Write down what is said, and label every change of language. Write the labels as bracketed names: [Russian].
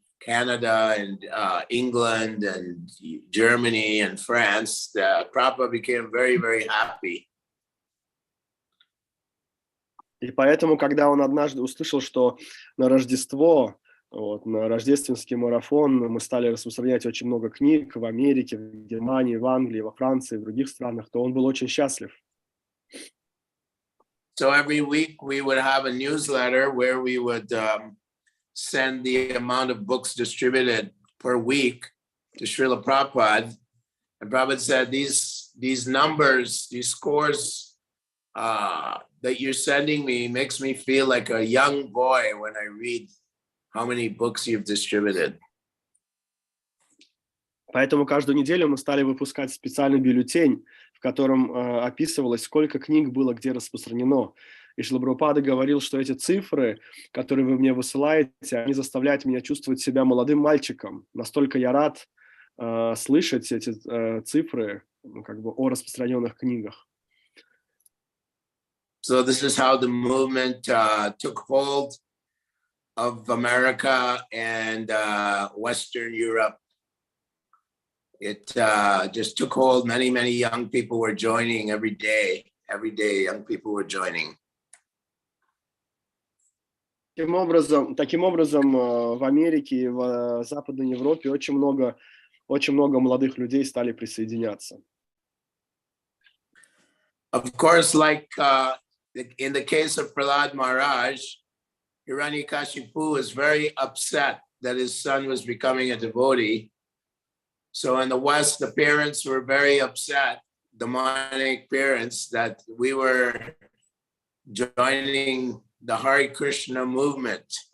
[English] Canada and England and Germany and France, Prabhupada became very, very happy. [Russian] И поэтому, когда он однажды услышал, что на Рождество, на рождественский марафон мы стали распространять очень много книг в Америке, в Германии, в Англии, во Франции, в других странах, то он был очень счастлив. [English] So every week we would have a newsletter where we would send the amount of books distributed per week to Srila Prabhupada. And Prabhupada said, these numbers, these scores that you're sending me makes me feel like a young boy when I read how many books you've distributed. [Russian] Поэтому каждую неделю мы стали выпускать специальный бюллетень, в котором описывалось, сколько книг было где распространено. И Шрила Прабхупада говорил, что эти цифры, которые вы мне высылаете, они заставляют меня чувствовать себя молодым мальчиком. Настолько я рад слышать эти цифры о распространенных книгах. [English] So this is how the movement took hold of America and Western Europe. It just took hold. Many, many young people were joining every day. Every day, young people were joining. [Russian] Таким образом, в Америке и в Западной Европе очень много молодых людей стали присоединяться. [English] Of course, like in the case of Prahlad Maharaj, Hiranyakashipu was very upset that his son was becoming a devotee. So in the West, the parents were very upset, demonic parents, that we were joining the Hare Krishna movement.